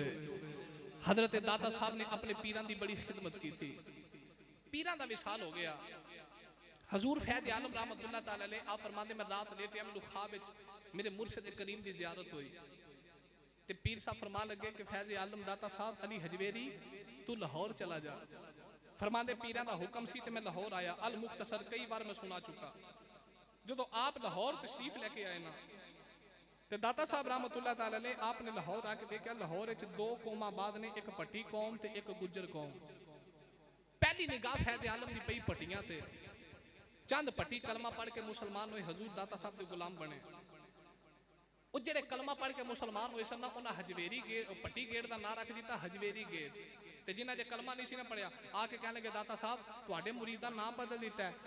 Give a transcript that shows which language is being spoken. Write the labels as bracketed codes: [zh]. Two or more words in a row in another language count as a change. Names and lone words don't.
[pa] حضرت داتا صاحب نے اپنے پیراں دی بڑی خدمت کی تھی پیراں دا وصال ہو گیا. حضور فیض عالم [ar] رحمۃ اللہ تعالیٰ علیہ [pa] آپ فرماتے میں رات لیٹے مینوں خواب وچ میرے مرشد کریم دی زیارت ہوئی تے پیر صاحب فرما لگے کہ فیض عالم داتا صاحب علی ہجویری تو لاہور چلا جا فرماتے پیراں دا حکم سی تے میں لاہور آیا. ال مختصر کئی بار میں سنا چکا جو آپ لاہور تشریف لے کے آئے نا تے داتا صاحب [ar] رحمۃ اللہ تعالیٰ علیہ [pa] آپنے لاہور آکے دیکھا لاہور وچ دو قوماں باد نے اک بھٹی قوم تے اک گجر قوم. پہلی نگاہ فیض عالم دی پئی بھٹیاں تے چند بھٹی کلمہ پڑھ کے مسلمان ہوئے حضور داتا صاحب کے غلام بنے او جیہڑے کلمہ پڑھ کے مسلمان ہوئے سن انہیں ہجویری گیٹ بھٹی گیٹ کا نام رکھ دتا ہجویری گیٹ تے جنہیں جے کلمہ نہیں سی نہ پڑھیا آ کے کہنے لگے داتا صاحب تہاڈے مرید دا نام بدل دتا ہے.